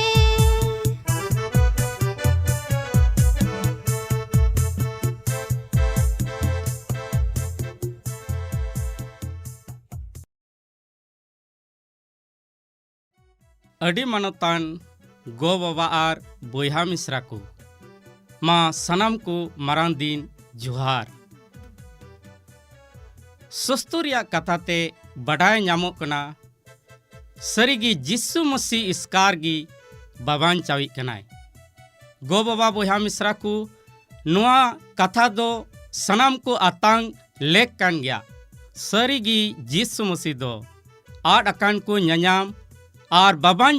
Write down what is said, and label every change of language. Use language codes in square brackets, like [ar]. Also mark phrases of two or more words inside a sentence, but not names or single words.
[sat] अडी मानतान गो बाबा आर बोयहा मिश्रा को मा सनाम को मारान दिन जुहार सस्तुरिया कथाते बड़ाय ᱧᱟᱢᱚᱜ कना सरीगी जिस्सु मसीह इसकार गी बाबान चावी कनाय गो बाबा बोयहा मिश्रा को नुआ कथा दो सनाम को आतांग लेक कान गया सरीगी जिस्सु मसीह दो आड अकान को ᱧᱟᱧᱟᱢ आर बाबान